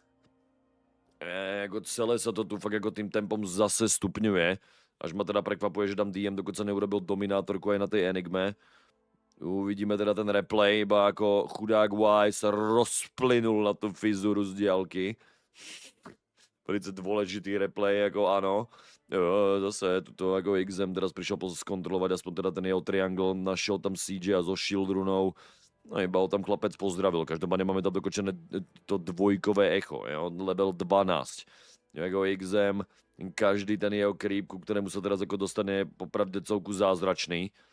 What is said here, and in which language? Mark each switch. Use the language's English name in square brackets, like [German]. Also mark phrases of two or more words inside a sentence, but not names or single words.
[Slovak] Jako celé sa to tu fakt jako tým tempom zase stupňuje. Až ma teda prekvapuje, že tam DM dokonca neurobil dominátorku aj na tej Enigme. Uvidíme teda ten replay, iba ako chudák Y sa rozplynul na tú fizuru z diaľky. Velice dôležitý replay, [Czech] jako ano. [Slovak] Jo, zase tuto jako XM teraz prišiel skontrolovať aspoň teda ten jeho triangle, našiel tam CJ a so shield runou. No iba ho tam chlapec pozdravil, každopádne máme tam dokončené to dvojkové echo, jo, level 12. Jako XM, každý ten jeho creep, ku ktorému sa teraz jako dostane, je popravde celku zázračný.